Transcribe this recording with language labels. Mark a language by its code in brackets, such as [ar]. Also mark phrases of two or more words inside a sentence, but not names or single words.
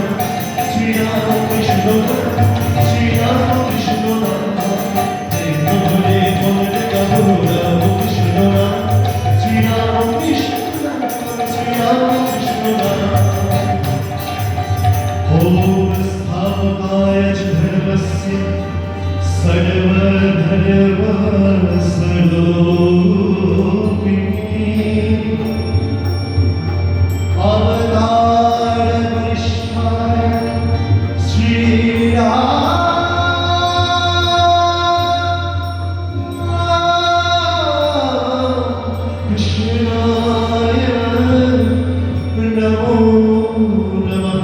[bn] শ্রীরাম কৃষ্ণ নাম, শ্রীরাম কৃষ্ণ নাম। প্রেম ভরে মনে গাবো রাম কৃষ্ণ নাম। শ্রীরাম কৃষ্ণ নাম, শ্রীরাম কৃষ্ণ নাম। [sa] ওম স্থাপকায় চ ধর্মস্য सर्वधर्मस्वरूपिणे अवतार वरिष्ठाय श्रीराम कृष्णाय नमो नमः।